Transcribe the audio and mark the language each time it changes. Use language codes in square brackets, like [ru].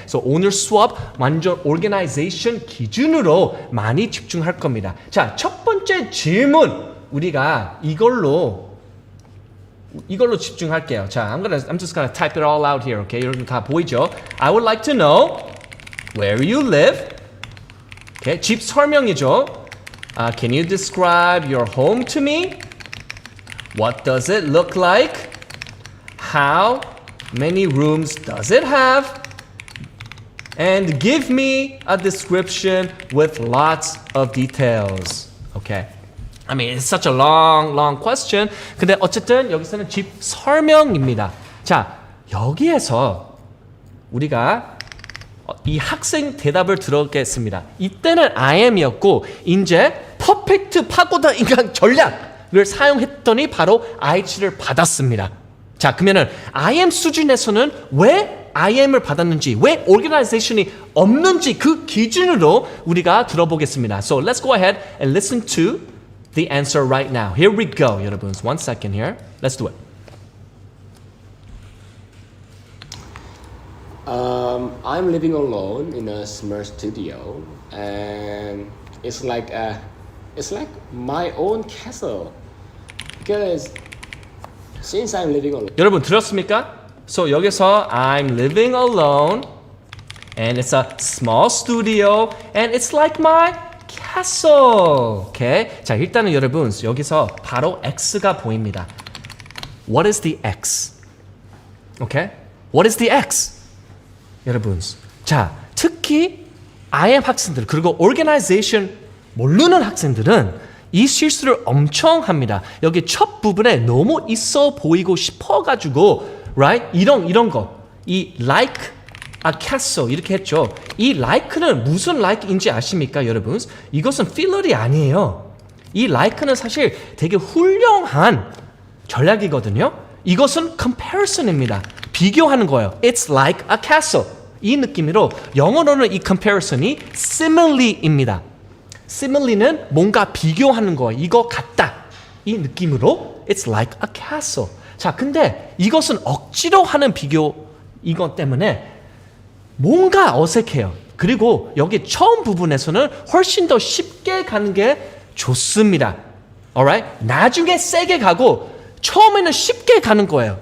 [ko] So 오늘 수업 완전 organization 기준으로 많이 집중할 겁니다. 자, 첫 번째 질문 우리가 이걸로 집중할게요. [en] 자, I'm just gonna type it all out here. [ko] Okay? 여러분 다 보이죠? [en] I would like to know where you live. [ko] Okay? 집 설명이죠. [en] Can you describe your home to me? What does it look like? How many rooms does it have? And give me a description with lots of details. Okay. I mean, it's such a long question. [ko] 근데 어쨌든 여기서는 집 설명입니다. 자, 여기에서 우리가 이 학생 대답을 들어보겠습니다. 이때는 I am이었고 이제 퍼펙트 파고다 인간 전략을 사용했더니 바로 IH를 받았습니다. 자, 그러면은 I am 수준에서는 왜 I am을 받았는지, 왜 organization이 없는지 그 기준으로 우리가 들어보겠습니다. [en] So let's go ahead and listen to the answer right now. Here we go, 여러분. One second here. Let's do it. I'm living alone in a small studio, and it's like my own castle because since I'm living alone. [ko] 여러분 들었습니까? [en] So 여기서 I'm living alone, and it's a small studio, and it's like my castle. Okay? [ko] 자, 일단은 여러분 여기서 바로 X가 보입니다. [en] What is the X? Okay? What is the X? [ko] 여러분, 자, 특히 IM 학생들 그리고 organization 모르는 학생들은 이 실수를 엄청 합니다. 여기 첫 부분에 너무 있어 보이고 싶어가지고, [en] right? [ko] 이런 거. 이 [en] like a castle [ko] 이렇게 했죠. 이 like는 무슨 like인지 아십니까, 여러분? 이것은 필러리 아니에요. 이 like는 사실 되게 훌륭한 전략이거든요. 이것은 comparison입니다. 비교하는 거예요. [en] It's like a castle. [ko] 이 느낌으로 영어로는 이 comparison이 simile입니다. simile는 뭔가 비교하는 거예요. 이거 같다. 이 느낌으로 [en] it's like a castle. [ko] 자, 근데 이것은 억지로 하는 비교 이것 때문에 뭔가 어색해요. 그리고 여기 처음 부분에서는 훨씬 더 쉽게 가는 게 좋습니다. [en] alright? [ko] 나중에 세게 가고 처음에는 쉽게 가는 거예요.